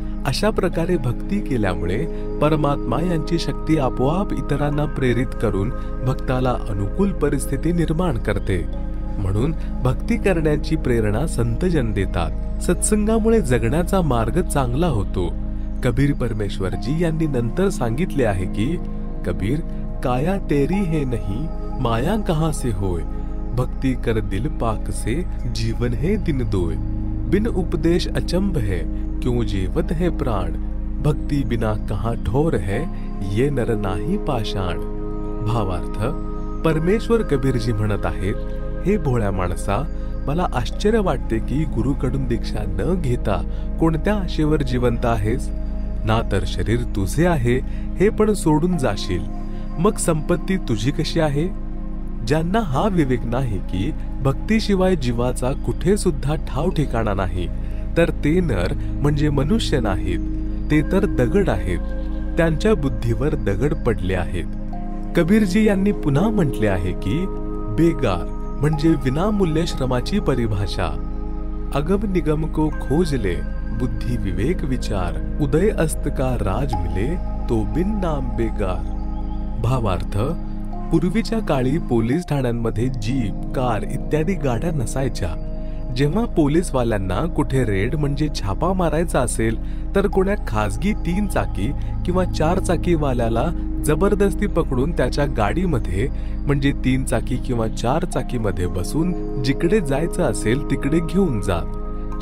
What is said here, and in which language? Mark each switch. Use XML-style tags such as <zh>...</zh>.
<mr>अशा प्रकारे भक्ती केल्यामुळे परमात्मा यांची शक्ती आपोआप इतरांना प्रेरित करून भक्ताला अनुकूल परिस्थिती निर्माण करते. म्हणून भक्ती करण्याची प्रेरणा संतजन देतात. सत्संगामुळे जगण्याचा मार्ग चांगला होतो. कबीर परमेश्वरजी यांनी नंतर सांगितले आहे की,</mr> <hi>कबीर, काया तेरी है नहीं, माया कहां से होय, भक्ति कर दिल पाक से, जीवन है दिन दोय, बिन उपदेश अचंभ है, क्यों जेवत है प्राण, भक्ति बिना कहां ठोर है, ये नर नाही पाषाण.</hi> <mr>भावार्थ, परमेश्वर कबीरजी म्हणत आहेत, हे भोळ्या माणसा, मला आश्चर्य वाटते की गुरुकडून दीक्षा न घेता कोणत्या आशेवर जिवंत आहेस. ना तर शरीर तुझे आहे हे पण सोडून जाशील, मग संपत्ती तुझी कशी आहे. ज्यांना हा विवेक नाही की भक्तीशिवाय जीवाचा कुठे सुद्धा ठाव ठिकाणा नाही, तर ते नर म्हणजे मनुष्य नाहीत, ते तर दगड आहेत. त्यांच्या बुद्धीवर दगड पडले आहेत. कबीरजी यांनी पुन्हा म्हटले आहे की, बेगार म्हणजे विनामूल्य श्रमाची परिभाषा.</mr> <hi>अगम निगम को खोज ले, बुद्धि विवेक विचार, उदय अस्त का राज मिले, तो बिन नाम बेगार.</hi> <mr>भावार्थ, पूर्वीच्या काळी पोलीस ठाण्यांमध्ये जीप, कार इत्यादी गाड्या नसायच्या. जेव्हा पोलीसवाल्यांना कुठे रेड म्हणजे छापा मारायचा असेल तर कोण्या खासगी 3 चाकी किंवा 4 चाकी वाल्याला जबरदस्ती पकडून त्याच्या गाडीमध्ये म्हणजे 3 चाकी किंवा 4 चाकी मध्ये बसून जिकडे जायचं असेल तिकडे घेऊन जात.</mr>